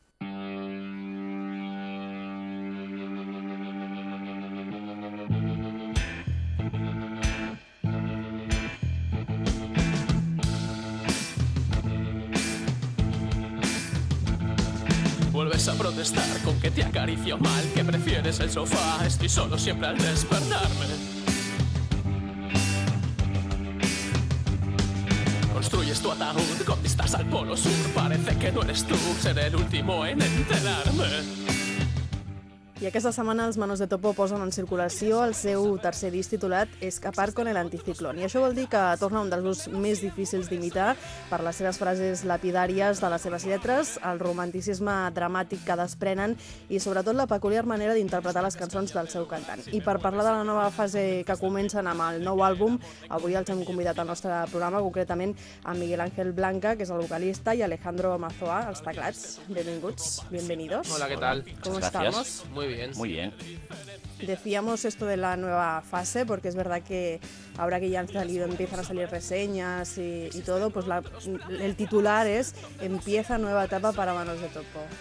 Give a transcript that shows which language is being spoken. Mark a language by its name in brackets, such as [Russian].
[Spanish] Vuelves a protestar con que te acaricio mal, que prefieres el sofá, estoy solo siempre al despertarme. Construyes tu ataúd con vistas al polo sur. Parece que no eres tú, seré el último en enterarme. [Catalan] I aquesta setmana els Manos de Topo posen en circulació el seu tercer disc titulat Escapar con el anticiclón. I això vol dir que torna un dels grups més difícils d'imitar per les seves frases lapidàries de les seves lletres, el romanticisme dramàtic que desprenen i sobretot la peculiar manera d'interpretar les cançons del seu cantant. I per parlar de la nova fase que comencen amb el nou àlbum, avui els hem convidat al nostre programa, concretament a Miguel Ángel Blanca, que és el vocalista, i Alejandro Mazoa, els teclats. Benvinguts, [Spanish] bienvenidos. [Catalan] Hola, què tal? [Spanish] Com estamos? Muy bien. Muy bien. Decíamos esto de la nueva fase, porque es verdad que ahora que ya han salido, empiezan a salir reseñas y todo, pues el titular es Empieza nueva etapa para Manos de Topo.